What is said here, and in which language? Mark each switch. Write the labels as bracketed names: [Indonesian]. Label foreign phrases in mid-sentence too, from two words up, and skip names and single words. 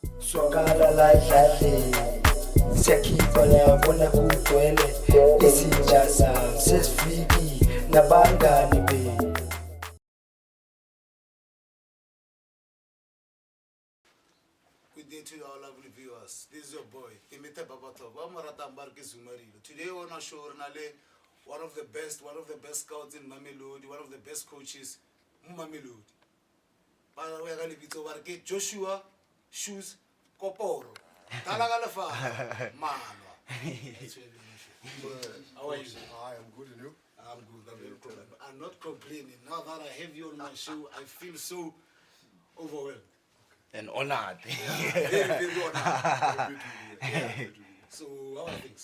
[Zulu] Swakala la idlale siyakhipha labona kugcwele izinja zami sesifiki nabangani be. [English] Good day to our lovely viewers. This is your boy, Imite Babatov. Today on our show, one of the best scouts in Mamelodi, one of the best coaches in Mamelodi. Joshua Shoes Koporo. Talagalafa. Manwa. How are you? I am good, and you? I'm good. I'm not complaining. Now that I have you on my show, I feel so overwhelmed. And honored. Very honored. Happy to be here. Happy to be here. So, how are things?